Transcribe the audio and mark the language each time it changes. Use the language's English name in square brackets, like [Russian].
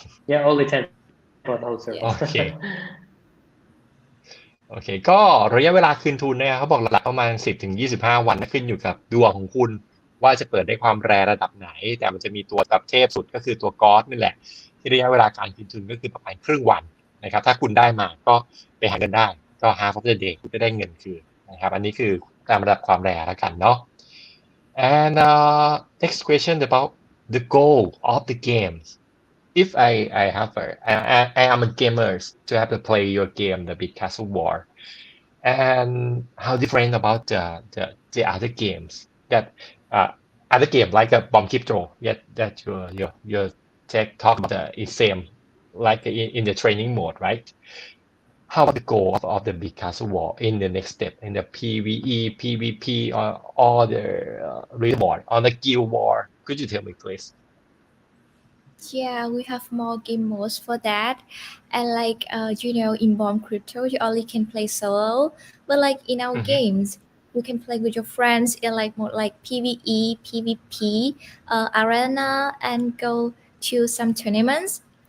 [English] Yeah, only 10 for the whole service. [Thai] โอเค โอเค ก็ระยะเวลาคืนทุนเนี่ยเขาบอกหลักๆประมาณ 10-25 วันนะขึ้นอยู่กับดวงของคุณว่าจะเปิดได้ความแรระดับไหน แต่มันจะมีตัวแบบเทพสุดก็คือตัวกอสนี่แหละ ที่ระยะเวลาการคืนทุนก็คือประมาณครึ่งวันนะครับถ้าคุณได้มาก็ไปหาเงินได้ก็ [English] half of the day [Thai] คุณจะได้เงินคืนนะครับอันนี้คือตามระดับความแรแล้วกันเนาะ [English] and next question about the goal of the games if I have I am a gamer to have to play your game the Bit CastleWar and how different about the other games that other game like a bomb crypto yet that you talk about is same like in the training mode right how about the goal of the Bit CastleWar in the next step in the PvE PvP or the reward on the guild war could you tell me please Yeah, we have more game modes for that. And like in Bomb Crypto, you only can play solo. But like in our games, you can play with your friends in like more like PvE, PvP, arena, and go to some tournaments.